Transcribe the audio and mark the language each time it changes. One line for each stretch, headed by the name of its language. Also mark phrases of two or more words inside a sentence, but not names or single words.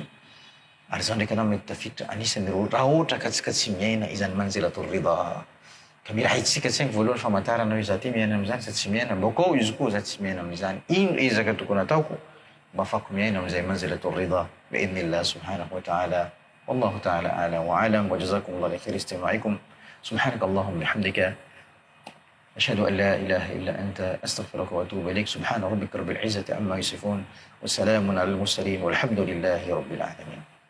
Malagasy: Ary zao ndraiky anao mety tafiditra anisany raha ohatra ka tsika tsy miaina izany
Arabic: منزلة الرضا.
Malagasy: Ka mila haitsika tsainy voalohany famantarana hoe za ty miaina am'izany sa tsy miaina, bakao izy koa za tsy miaina am'izany. Ino ezaka tokony ataoko mba afaka miaina am'izay
Arabic: منزلة الرضا بإذن الله سبحانه وتعالى. والله تعالى أعلم وأعلم وجزاكم الله خيرا استماعكم. سبحانك اللهم بحمدك أشهد أن لا إله إلا أنت أستغفرك وأتوب إليك. سبحان ربك رب العزة عما يصفون وسلام على المرسلين والحمد لله رب العالمين.